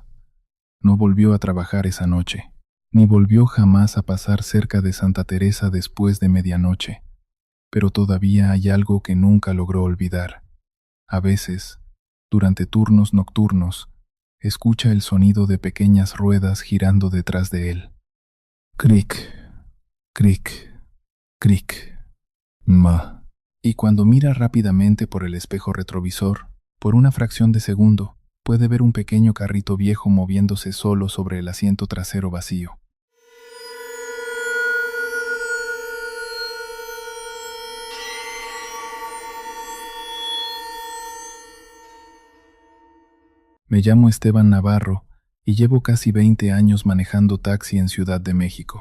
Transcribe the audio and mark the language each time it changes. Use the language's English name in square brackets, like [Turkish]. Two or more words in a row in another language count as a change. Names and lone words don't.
[Spanish] No volvió a trabajar esa noche, ni volvió jamás a pasar cerca de Santa Teresa después de medianoche. Pero todavía hay algo que nunca logró olvidar. A veces, durante turnos nocturnos, escucha el sonido de pequeñas ruedas girando detrás de él. Cric, cric, cric, ma. Y cuando mira rápidamente por el espejo retrovisor, por una fracción de segundo, puede ver un pequeño carrito viejo moviéndose solo sobre el asiento trasero vacío. Me llamo Esteban Navarro y llevo casi 20 años manejando taxi en Ciudad de México.